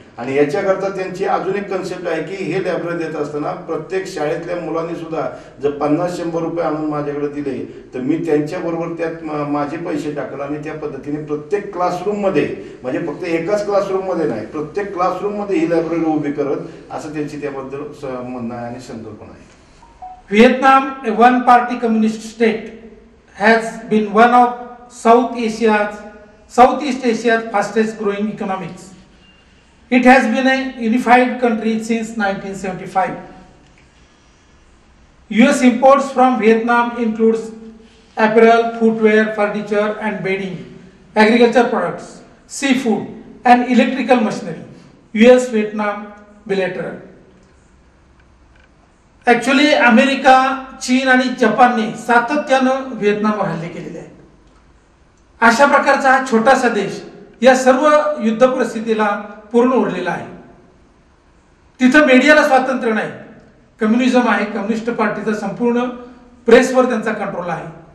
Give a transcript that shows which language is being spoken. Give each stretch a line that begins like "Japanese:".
Marathi: आणि याच्याकरता त्यांची अजून एक कन्सेप्ट आहे की हे लायब्ररी देत असताना प्रत्येक शाळेतल्या मुलांनी सुद्धा जर 50-100 रुपये आणून माझ्याकडे दिले तर मी त्यांच्याबरोबर त्यात माझे पैसे टाकलं आणि त्या पद्धतीने प्रत्येक क्लासरूममध्ये म्हणजे फक्त एकाच क्लासरूममध्ये नाही प्रत्येक क्लासरूममध्ये ही लायब्ररी उभी करत असं त्यांची त्याबद्दल म्हणणं आहे आणि संकल्पना आहे.
English: Vietnam, a one-party communist state, has been one of Southeast Asia's fastest growing economies. It has been a unified country since 1975. US imports from Vietnam includes apparel, footwear, furniture and bedding, agriculture products, seafood and electrical machinery. US-Vietnam bilateral.
Marathi: Actually America, चीन आणि जपानने सातत्यानं व्हिएतनामवर हल्ले केलेले आहेत. अशा प्रकारचा हा छोटासा देश या सर्व युद्ध परिस्थितीला पूर्ण उरलेला आहे. तिथं मीडियाला स्वातंत्र्य नाही, कम्युनिझम आहे, कम्युनिस्ट पार्टीचा संपूर्ण प्रेसवर त्यांचा कंट्रोल आहे.